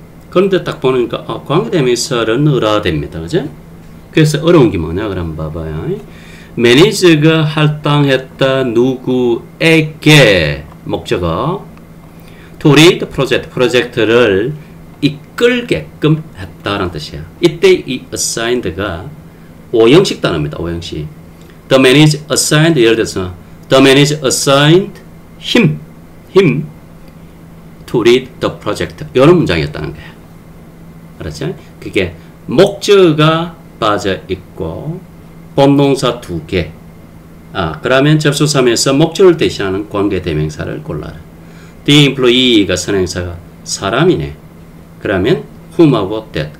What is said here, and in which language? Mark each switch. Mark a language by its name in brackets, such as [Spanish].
[Korean] 그런데 딱 보니까 관계대명사를 넣어야 됩니다. 그죠? 그래서 어려운 게 뭐냐? 그럼 봐봐요. 매니저가 할당했다 누구에게 목적어 to lead 프로젝트를 이끌게끔 했다라는 뜻이야. 이때 이 assigned가 오형식 단어입니다. 오형식. [English] The manager assigned, [Korean] 예를 들어서 [English] the manager assigned him to lead the project. [Korean] 이런 문장이었다는 거야. 알았죠? 그게 목적어가 빠져 있고 본동사 두 개. 그러면 접속사면서 목적을 대신하는 관계 대명사를 골라라. The employee가 선행사가 사람이네. 그러면 whom하고 that.